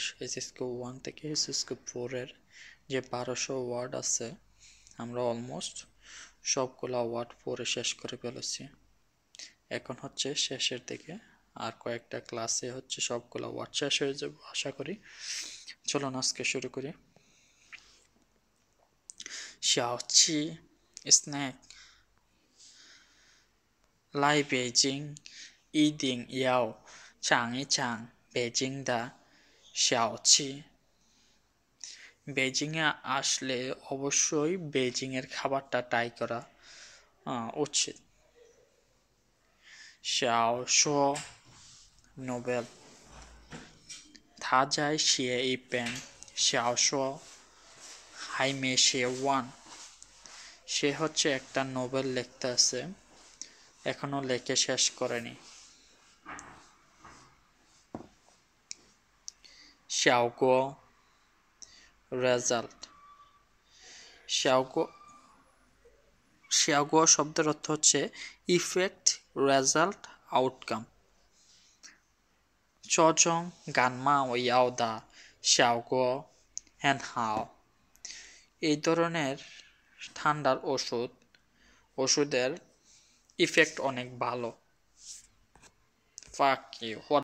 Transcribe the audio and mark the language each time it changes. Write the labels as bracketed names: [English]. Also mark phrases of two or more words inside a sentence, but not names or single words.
[Bangla] এসএসকে 1 থেকে এসএসকে 4 এর যে 1200 ওয়ার্ড আছে, আমরা অলমোস্ট সবগুলা ওয়ার্ড পড়ে শেষ করে ফেলেছি। এখন হচ্ছে শেষের দিকে, আর কয়েকটা ক্লাসে হচ্ছে সবগুলা ওয়ার্ড শেষ হয়ে যাবে আশা করি। চলুন আজকে শুরু করি। শাওচি স্ন্যাক [Chinese] 来北京一定要尝一尝北京的小吃。 [Bangla] বেজিংয়ে আসলে অবশ্যই বেজিংয়ের খাবারটা ট্রাই করা উচিত। 小说 নোবেল [Chinese] 他在写一本小说还没写完 [Bangla] সে হচ্ছে একটা নোবেল লিখতে আছে, এখনো লেখে শেষ করেনি। 效果 রেজাল্ট 效果 শব্দের অর্থ হচ্ছে ইফেক্ট, রেজাল্ট, আউটকাম। [Chinese] 这种感冒药的效果很好。 [Bangla] এই ধরনের ঠান্ডার ওষুধের ইফেক্ট অনেক ভালো। [English] Fuck you.